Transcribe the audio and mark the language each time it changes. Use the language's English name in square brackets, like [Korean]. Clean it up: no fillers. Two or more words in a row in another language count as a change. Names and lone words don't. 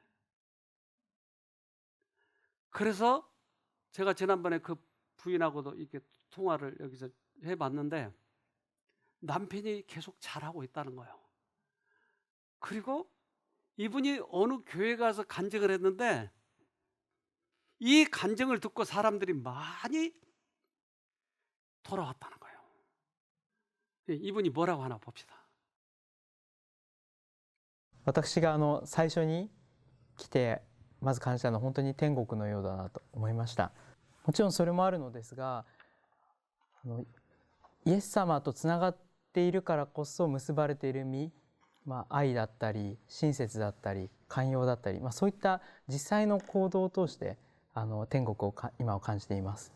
[Korean] 그래서 제가 지난번에 그 부인하고도 이렇게 통화를 여기서 해봤는데 남편이 계속 잘하고 있다는 거예요. 그리고 이분이 어느 교회 가서 간증을 했는데 이 간증을 듣고 사람들이 많이 돌아왔다는 거예요. 이분이 뭐라고 하나 봅시다. [Japanese] 私が最初に来てまず感じたのは本当に天国のようだなと思いました。もちろんそれもあるのですが、イエス様とつながっているからこそ結ばれている実、愛だったり親切だったり寛容だったり、そういった実際の行動を通して天国を今を感じています。